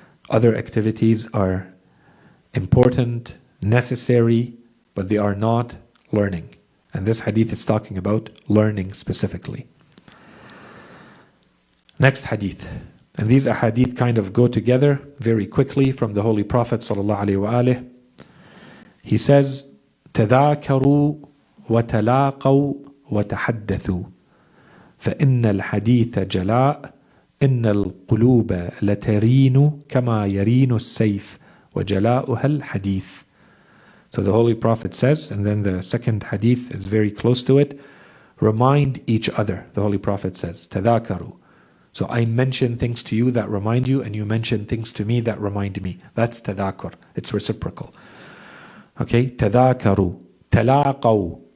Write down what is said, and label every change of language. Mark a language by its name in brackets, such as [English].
[English] Other activities are important, necessary, but they are not learning. And this hadith is talking about learning specifically. Next hadith. And these ahadith kind of go together very quickly from the Holy Prophet ﷺ. He says, [Arabic] تذاكروا وتلاقوا وتحدثوا فإن الحديث جلاء إن القلوب لترين كما يرين السيف وجلاؤها الحديث. [English] So the Holy Prophet says, and then the second hadith is very close to it, remind each other. The Holy Prophet says, تذاكروا. So I mention things to you that remind you, and you mention things to me that remind me. That's tadhakur. It's reciprocal. Okay? Tadhakaru. Talaqaw.